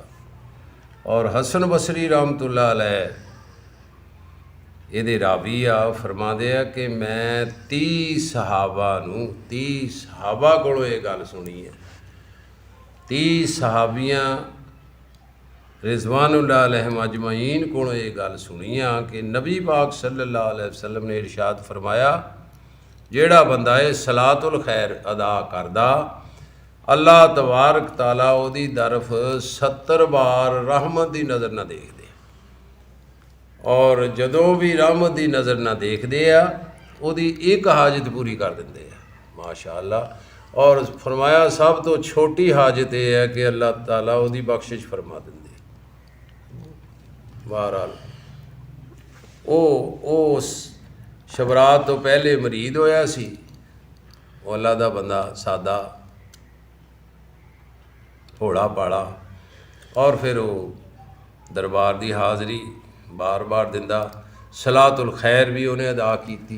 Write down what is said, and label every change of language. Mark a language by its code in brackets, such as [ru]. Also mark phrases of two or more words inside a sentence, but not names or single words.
[pa] ਔਰ ਹਸਨ ਬਸਰੀ [ar] رحمة الله عليه [pa] ਯੇ ਰਾਵੀ ਆ ਫ਼ਰਮਾਤੇ ਹੈਂ ਕਿ ਮੈਂ 30 ਸਹਾਬਾ ਕੋਲੋਂ ਯੇ ਗੱਲ ਸੁਣੀ ਹੈ, 30 ਸਹਾਬੀਆਂ [ar] رضوان الله عليهم أجمعين [pa] ਕੋਲੋਂ ਯੇ ਗੱਲ ਸੁਣੀ ਹੈ ਕਿ ਨਬੀ ਪਾਕ [ar] صلى الله عليه وسلم [pa] ਨੇ ਇਰਸ਼ਾਦ ਫ਼ਰਮਾਇਆ, ਜਿਹੜਾ ਬੰਦਾ ਹੈ ਸਲਾਤੁਲ ਖ਼ੈਰ ਅਦਾ ਕਰਦਾ, ਅੱਲਾਹ ਤਬਾਰਕ ਤਾਲਾ ਉਹਦੀ ਤਰਫ਼ 70 ਬਾਰ ਰਹਿਮਤ ਕੀ ਨਜ਼ਰ ਨਾ ਦੇਖਦੇ, ਔਰ ਜਦੋਂ ਭੀ ਰਹਿਮਤ ਕੀ ਨਜ਼ਰ ਨਾ ਦੇਖਦੇ ਆ ਉਹਦੀ ਏਕ ਹਾਜਤ ਪੂਰੀ ਕਰ ਦਿੰਦੇ ਆ ਮਾਸ਼ਾਅੱਲਾਹ। ਔਰ ਫ਼ਰਮਾਇਆ ਸਬ ਤੋ ਛੋਟੀ ਹਾਜਤ ਯਹ ਹੈ ਕਿ ਅੱਲਾਹ ਤਾਲਾ ਉਹਦੀ ਬਖ਼ਸ਼ਿਸ਼ ਫ਼ਰਮਾ ਦਿੰਦੇ। ਬਹਰਹਾਲ ਓ ਸ਼ਬਰਾਤ ਤੋ ਪਹਿਲੇ ਮੁਰੀਦ ਹੋਇਆ ਸੀ, ਵੋ ਅੱਲਾਹ ਦਾ ਬੰਦਾ ਸਾਦਾ ਭੋਲਾ ਭਾਲਾ, ਔਰ ਫਿਰ ਵੋ ਦਰਬਾਰ ਕੀ ਹਾਜ਼ਰੀ ਬਾਰ ਬਾਰ ਦਿੰਦਾ, ਸਲਾਤੁਲ ਖ਼ੈਰ ਭੀ ਉਨ੍ਹੇਂ ਅਦਾ ਕੀ।